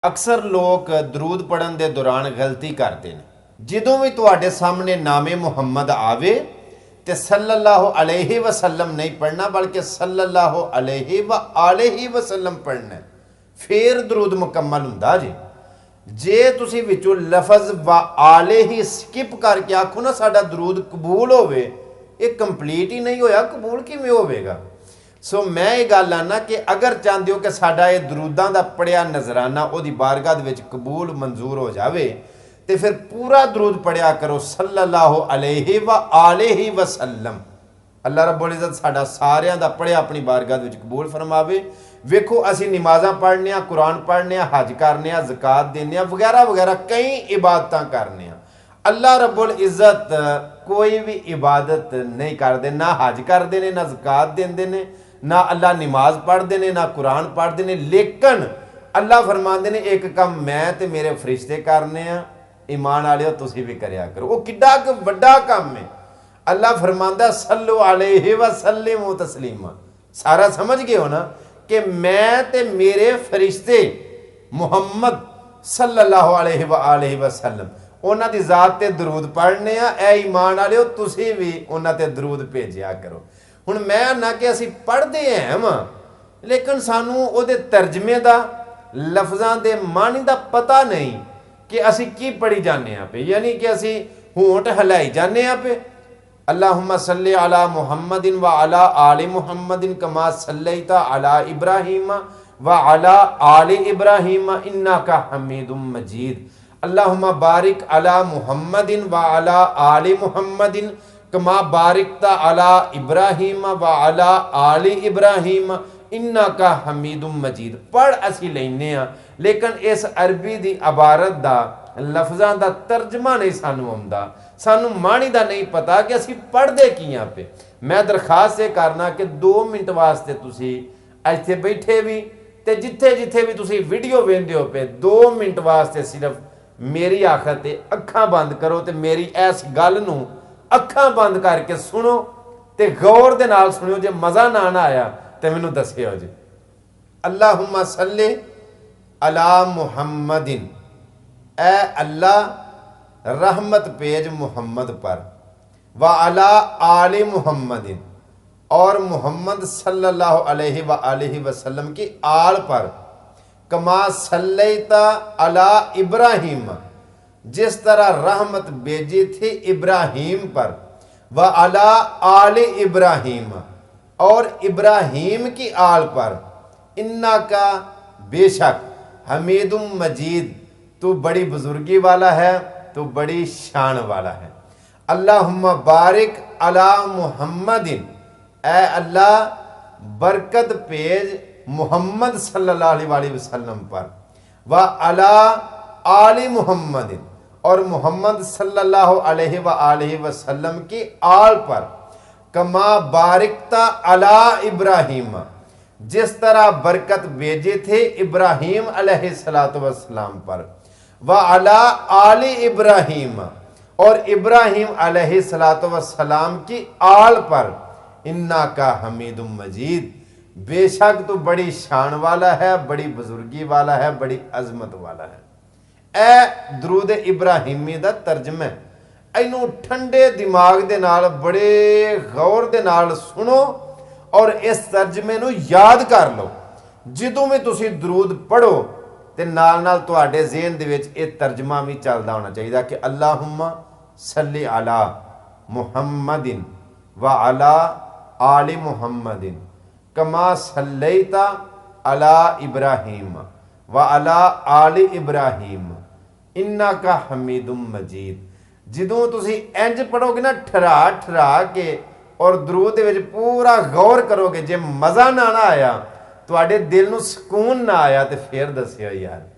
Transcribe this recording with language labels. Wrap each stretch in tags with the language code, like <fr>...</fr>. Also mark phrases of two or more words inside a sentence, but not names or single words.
<ur>اکثر لوگ درود پڑھن کے دوران غلطی کرتے ہیں.</ur> <pa>جدوں بھی تہاڈے سامنے نامِ محمد آوے تو</pa> <ar>صلى الله عليه وسلم</ar> <pa>نہیں پڑھنا بلکہ</pa> <ar>صلى الله عليه وسلم</ar> <pa>پڑھنا، فیر درود مکمل ہوندا جی. جے تسی وچوں لفظ و آلے ہی سکپ کر کے آکھو نا ساڈا درود قبول ہووے، ایہہ کمپلیٹ ہی نہیں ہویا، قبول کویں ہووے گا. سو میں ایہہ گل آنا کہ اگر چاہتے ہو کہ ساڈا ایہہ دروداں دا پڑھیا نذرانہ اوہدی بارگاہ دے وچ قبول منظور ہو جاوے تو فیر پورا درود پڑھیا کرو</pa> <ar>صلى الله عليه وسلم.</ar> <pa>اللہ رب العزت ساڈا ساریاں دا پڑھیا اپنی بارگاہ دے وچ قبول فرماوے. ویکھو اسی نمازاں پڑھنے، قرآن پڑھنے، حج کرنے، زکات دینے وغیرہ وغیرہ کئی عبادتاں کرنے.</pa> <ur>اللہ رب العزت کوئی بھی عبادت نہیں کرتے، نہ حج کرتے ہیں، نہ زکات دیندے نے، نہ اللہ نماز پڑھتے ہیں، نہ قرآن پڑھتے ہیں.</ur> <pa>لیکن اللہ فرماتے ہیں ایک کام میں تو میرے فرشتے کرنے آں، ایمان والے تسی بھی کریا کرو. وو کڈا وڈا کام ہے۔ اللہ فرماندا</pa> <ar>صلوا عليه وسلموا تسليما.</ar> <pa>سارا سمجھ گئے ہو نا کہ میں تے میرے فرشتے محمد</pa> <ar>صلى الله عليه وسلم</ar> <pa>اوہناں دی ذات تے درود پڑھنے آں. اے ایمان والے تسی بھی اوہناں تے درود بھیجیا کرو. ہن میں نا کہ اسی پڑھتے ہیں لیکن سانوں اوہدے ترجمے دا لفظاں دے معنی دا پتا نہیں کہ اسی کی پڑھی جانے پے، یعنی کہ اسی ہونٹھ ہلائی جانے پے.</pa> <ar>اللهم صل على محمد وعلى آل محمد كما صليت على إبراهيم وعلى آل إبراهيم إنك حميد مجيد. اللهم بارك على محمد وعلى آل محمد كما باركت على إبراهيم وعلى آل إبراهيم إنك حميد مجيد.</ar> <pa>پڑھ اسی لینے آں لیکن اس عربی دی عبارت دا لفظاں دا ترجمہ نہیں سانوں آؤندا، سانوں معنی دا نہیں پتا کہ اسی پڑھدے کیاں پے. میں درخواست ایہہ کرنا کہ 2 منٹ واسطے تسی ایتھے بیٹھے بھی تے جتھے جتھے بھی تسی ویڈیو ویندے ہو پے 2 منٹ واسطے صرف میری آکھر تے اکھاں بند کرو تے میری اس گل نوں اکھاں بند کر کے سنو تے غور دے نال سنیو. جے مزہ نہ آیا تو مینوں دسیو جی.</pa> <ar>اللهم صل على محمد,</ar> <ur>اے اللہ رحمت پیج محمد پر,</ur> <ar>وعلى آل محمد</ar> <ur>اور محمد</ur> <ar>صلى الله عليه وسلم</ar> <ur>کی آل پر,</ur> <ar>كما صليت على إبراهيم</ar> <ur>جس طرح رحمت بھیجی تھی ابراہیم پر,</ur> <ar>وعلى آل إبراهيم</ar> <ur>اور ابراہیم کی آل پر,</ur> <ar>إنك</ar> <ur>بے شک</ur> <ar>حميد مجيد</ar> <ur>تو بڑی بزرگی والا ہے، تو بڑی شان والا ہے.</ur> <ar>اللهم بارك على محمد,</ar> <ur>اے اللہ برکت پیج محمد</ur> <ar>صلى الله عليه وسلم</ar> <ur>پر,</ur> <ar>وعلى آل</ar> <ur>محمدن اور محمد</ur> <ar>صلى الله عليه وسلم</ar> <ur>کی آل پر,</ur> <ar>كما باركت على إبراهيم</ar> <ur>جس طرح برکت بھیجے تھے ابراہیم علیہ السلام پر,</ur> <ar>وعلى آل إبراهيم</ar> <ur>اور ابراہیم علیہ السلام کی آل پر,</ur> <ar>إنك حميد مجيد</ar> <ur>بے شک تو بڑی شان والا ہے، بڑی بزرگی والا ہے، بڑی عظمت والا ہے.</ur> <pa>اے درود ابراہیمی دا ترجمہ ہے. اینوں ٹھنڈے دماغ دے نال بڑے غور دے نال سنو اور اس ترجمے نوں یاد کر لو. جدوں بھی تسی درود پڑھو تو نال نال تہاڈے ذہن دے وچ ایہہ ترجمہ بھی چلدا ہونا چاہیے کہ</pa> <ar>اللهم صل على محمد وعلى آل محمد كما صليت على إبراهيم وعلى آل إبراهيم إنك حميد مجيد.</ar> <pa>جدوں تسی انج پڑھو گے نا ٹھہرا ٹھہرا کے اور درود دے وچ پورا غور کرو گے، جے مزہ نہ آیا تہاڈے دل نوں سکون نہ آیا تو فیر دسیو یار.</pa>